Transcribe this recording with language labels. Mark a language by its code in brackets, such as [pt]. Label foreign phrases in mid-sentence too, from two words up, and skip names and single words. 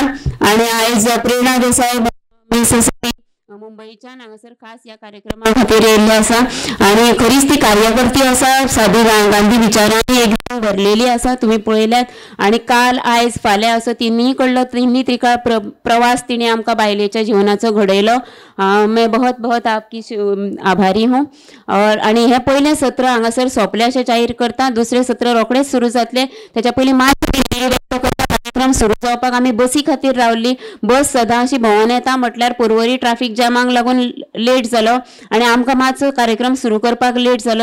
[kok] आणि आयज प्रेरणा देसाय मुंबईच्यान हांगासर खास ह्या कार्यक्रमा खातीर येयल्ली आसा, आणि खरीच ती कार्यकर्ती आसा, साधी गांधी विचारांनी एकदम भरलेली आसा, तुमी पळयल्यात। आणि काल आयज फाल्यां असो तिनी त्रिकाळ प्रवास तिने आमकां बायलेच्या जिवनाचो घडयलो। [hi] मैं बहुत बहुत आपकी आभारी हूँ। [kok] और आणि हे पयलें सत्र हांगासर सोंपलें अशें जाहीर करता। दुसरें सत्र रोखडेंच सुरू जातलें, त्याच्या पयलीं मात व्यक्त करता कार्यक्रम सुरू जावपाक आमी बसी खातीर रावल्ली. बस सदां अशी भोंवून येता म्हटल्यार पर्वरी ट्राफीक जॅमाक लागून लेट जालो आनी आमकां मातसो कार्यक्रम सुरू करपाक लेट जालो.